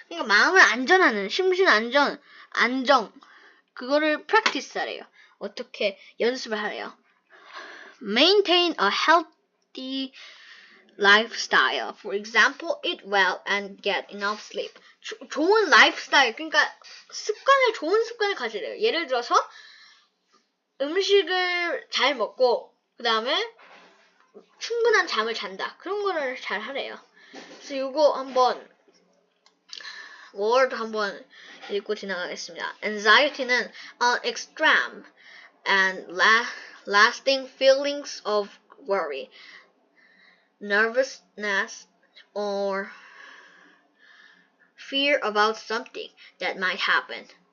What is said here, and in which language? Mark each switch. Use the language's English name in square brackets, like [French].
[Korean] 그러니까 마음을 안전하는, 심신 안정, 그거를 practice 하래요. 어떻게 연습을 하래요. [English] Maintain a healthy lifestyle. For example, eat well and get enough sleep. [Korean] 좋은 lifestyle, 그러니까 좋은 습관을 가지래요. 예를 들어서 음식을 잘 먹고 그 다음에 충분한 잠을 잔다. 그런 거를 잘 하래요. 그래서 이거 한번 word 한번 읽고 지나가겠습니다. [English] Anxiety는 an extreme and lasting feelings of worry, nervousness, or fear about something that might happen.